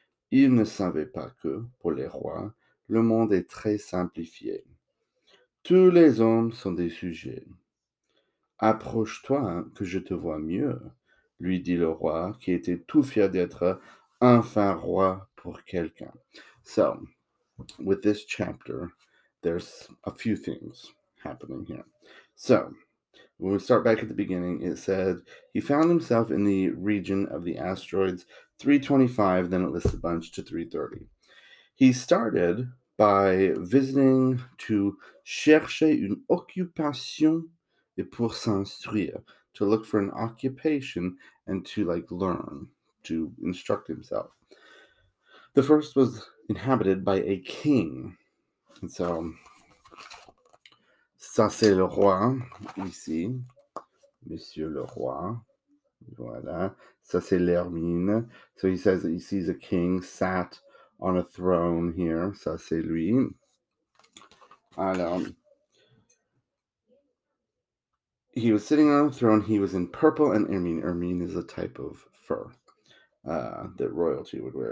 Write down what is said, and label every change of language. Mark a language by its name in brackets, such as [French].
[French] Il ne savait pas que, pour les rois, le monde est très simplifié. Tous les hommes sont des sujets. Approche-toi, que je te vois mieux, lui dit le roi, qui était tout fier d'être enfin roi pour quelqu'un. [English] So, with this chapter, there's a few things happening here. So, when we start back at the beginning, it said he found himself in the region of the asteroids 325, then it lists a bunch to 330. He started by visiting to [French] chercher une occupation et pour s'instruire, [English] to look for an occupation and to learn, to instruct himself. The first was inhabited by a king. And so, [French] ça c'est le roi, ici, Monsieur le roi. Voilà. Ça c'est l'hermine. [English] So he says that he sees a king sat on a throne here. [French] Ça c'est lui. [English] Alors, he was sitting on a throne. He was in purple and ermine. Ermine is a type of fur that royalty would wear.